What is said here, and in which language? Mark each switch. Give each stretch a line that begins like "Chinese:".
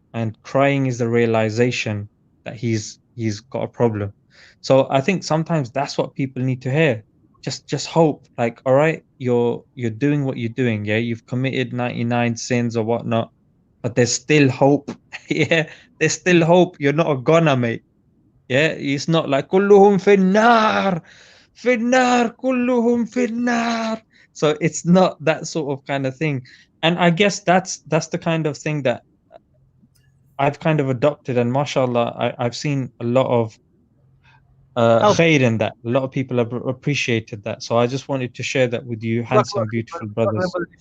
English: And crying is the realization that he's got a problem. So I think sometimes that's what people need to hear. Just hope. Like, all right, you're doing what you're doing, yeah. You've committed 99 sins or whatnot, but there's still hope. Yeah, there's still hope. You're not a goner, mate. Yeah, it's not like
Arabic: كلهم في النار في النار كلهم في النار.
English: So it's not that sort of kind of thing. And I guess that's the kind of thing that I've kind of adopted. And mashallah, I've seen a lot of Help. khair in that. A lot of people have appreciated that. So I just wanted to share that with you, handsome, beautiful brothers.